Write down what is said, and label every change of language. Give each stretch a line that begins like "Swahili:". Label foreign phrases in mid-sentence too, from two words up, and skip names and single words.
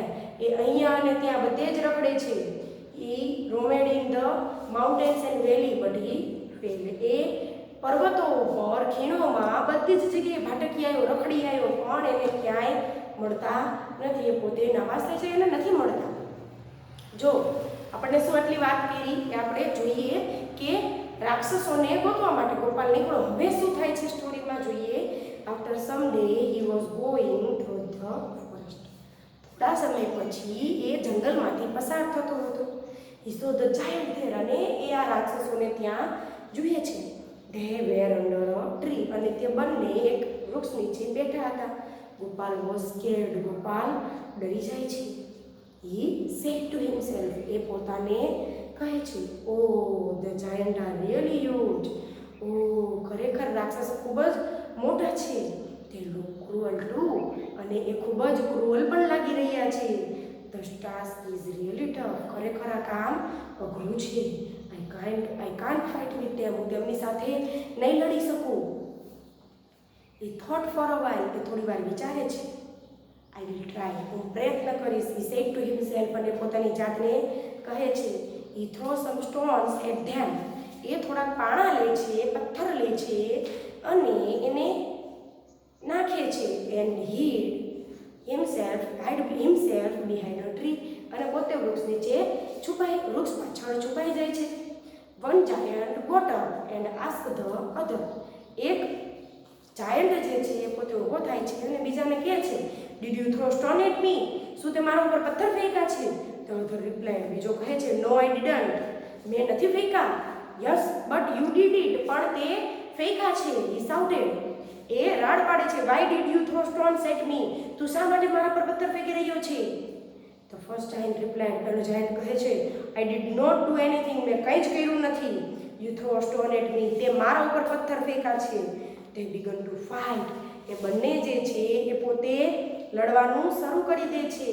Gujarati: એ અહીંયા અને ત્યાં બધે જ રખડે છે.
English: He roamed in the mountains and valley, but he failed.
Gujarati: એ પર્વતો ઉપર, ખીણોમાં, બધી જ જગ્યાએ ભાટકી આવ્યો, રખડી આવ્યો, પણ એને ક્યાંય મળતા નથી. એ પોતે નાવાસ થાય છે, એને નથી મળતા. જો આપણને શું આટલી વાત કરી કે આપણે જોઈએ કે રાક્ષસોને ગોતવા માટે ગોપાલ નીકળો. હવે શું થાય છે સ્ટોરીમાં જોઈએ.
English: after some day he was going through the forest.
Gujarati: થોડા સમય પછી એ જંગલમાંથી પસાર થતો હતો.
English: he saw the giant there,
Gujarati: અને એ આ રાક્ષસોને ત્યાં જોઈએ છે.
English: They were under a tree,
Gujarati: અને તે બંને એક વૃક્ષ નીચે બેઠા હતા.
English: ગોપાલ was scared.
Gujarati: ગોપાલ ડરી જાય છે.
English: He said to himself,
Gujarati: એ પોતાને કહે છે,
English: oh, the giant are really huge.
Gujarati: ખરેખર રાક્ષસો ખૂબ જ મોટા છે.
English: They look cruel too,
Gujarati: અને એ ખૂબ જ ક્રૂઅલ પણ લાગી રહ્યા છે.
English: The task is really tough.
Gujarati: ખરેખર આ કામ અઘરું છે.
English: I can't fight with them.
Gujarati: હું તેમની સાથે નહીં લડી શકું.
English: He thought for a while.
Gujarati: એ થોડી વાર વિચારે છે.
English: I will try.
Gujarati: હું પ્રયત્ન કરીશ.
English: He said to himself,
Gujarati: અને પોતાની જાતને કહે છે.
English: He throws some stones at them.
Gujarati: એ થોડાક પાણા લે છે, પથ્થર લે છે અને એને નાખે છે.
English: And hid himself behind a tree.
Gujarati: અને પોતે વૃક્ષ નીચે વૃક્ષ પાછળ છુપાઈ જાય છે.
English: One giant got up and asked the other.
Gujarati: એક જાયન્ટ જે છે એ પોતે ઊભો થાય છે અને બીજાને કહે છે,
English: Did you throw stone at me?
Gujarati: શું તે મારા ઉપર પથ્થર ફેંક્યા છે?
English: The other replied.
Gujarati: બીજો કહે છે,
English: No, I didn't.
Gujarati: મેં નથી ફેંક્યા.
English: Yes, but you did it.
Gujarati: પણ તે ફેંક્યા છે.
English: He shouted.
Gujarati: એ રાડ પાડે છે.
English: Why did you throw stones at me?
Gujarati: તું શા માટે મારા પર પથ્થર ફેંકી રહ્યો છે?
English: the first giant replied,
Gujarati: પેલો જાયન્ટ કહે છે,
English: I did not do anything,
Gujarati: મેં કંઈ જ કર્યું નથી.
English: you throw stone at me,
Gujarati: તે મારા ઉપર પથ્થર ફેંકા છે. તે
English: began to fight,
Gujarati: એ બંને જે છે એ પોતે લડવાનું શરૂ કરી દે છે.